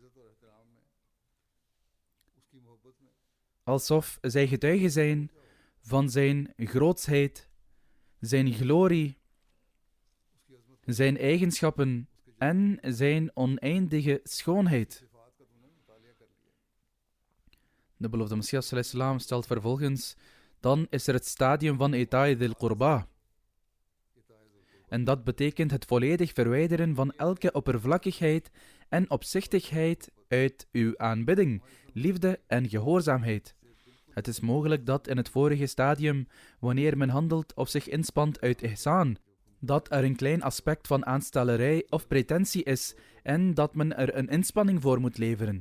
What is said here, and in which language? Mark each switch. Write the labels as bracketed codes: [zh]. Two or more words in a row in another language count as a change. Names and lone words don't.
[nl] Alsof zij getuigen zijn van zijn grootsheid, zijn glorie, zijn eigenschappen en zijn oneindige schoonheid. De beloofde Messias [ar] صلى الله عليه وسلم [nl] stelt vervolgens: dan is er het stadium van [ar] إيتاء ذي القربى. [nl] En dat betekent het volledig verwijderen van elke oppervlakkigheid en opzichtigheid uit uw aanbidding, liefde en gehoorzaamheid. Het is mogelijk dat in het vorige stadium, wanneer men handelt of zich inspant uit ihsan, dat er een klein aspect van aanstellerij of pretentie is en dat men er een inspanning voor moet leveren.